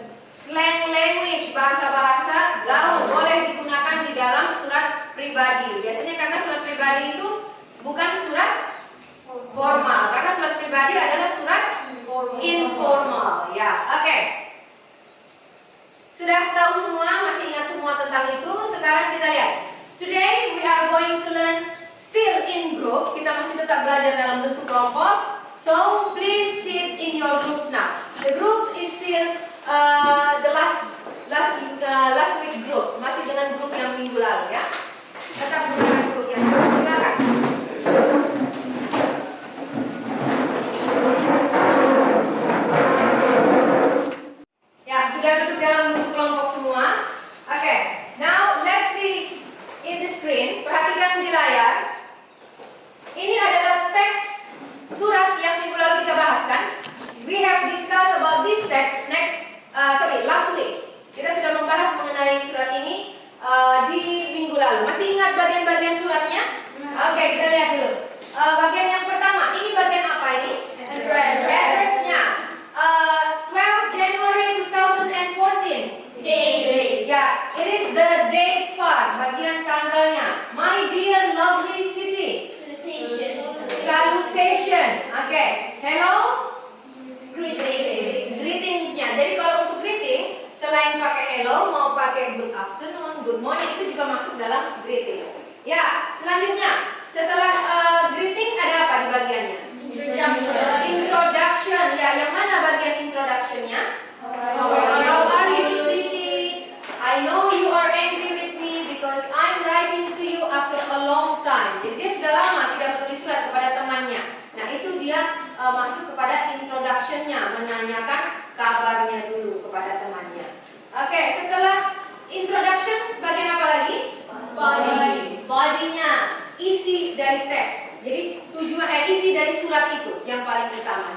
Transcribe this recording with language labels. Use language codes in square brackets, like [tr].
[en] Slang language, [id] bahasa-bahasa gaul boleh digunakan di dalam surat pribadi. Biasanya karena surat pribadi itu bukan surat formal, karena surat pribadi adalah surat informal. Ya, oke. Sudah tahu semua, masih ingat semua tentang itu. Sekarang kita lihat. [en] Today we are going to learn still in group. [id] Kita masih tetap belajar dalam bentuk kelompok. [en] So please sit in your groups now. The groups is still the last week group, [id] masih dengan grup yang minggu lalu ya. Tetap menggunakan grup yang sama. Silakan. Ya, sudah duduk dalam bentuk kelompok semua. [en] Oke, now let's see in the screen. [id] Perhatikan di layar. Ini adalah teks surat yang minggu lalu kita bahaskan. [en] We have discussed about this text last week. [id] Kita sudah membahas mengenai surat ini di minggu lalu. Masih ingat bagian-bagian suratnya? Oke, kita lihat dulu. Bagian yang pertama, ini bagian apa ini? [en] Address-nya. 12 January 2014. Day. Ya, it is the date part, [id] bagian tanggalnya. [en] My dear lovely city. Salutation. Oke. Hello. [id] Greetingsnya. Jadi kalau untuk greeting, selain pakai hello, mau pakai [en] good afternoon, good morning, [id] itu juga masuk dalam greeting. Ya, selanjutnya setelah greeting ada apa di bagiannya? Introduction. Ya, yang mana bagian introductionnya? [en] How are you, sweetie? I know you are angry with me because I'm writing to you after a long time. [id] Jadi dia sudah lama tidak menulis surat kepada temannya. Nah, itu dia masuk kepada introduction-nya, menanyakan kabarnya dulu kepada temannya. Oke, setelah introduction, bagian apa lagi? Body-nya, isi dari teks. Jadi isi dari surat itu yang paling utama.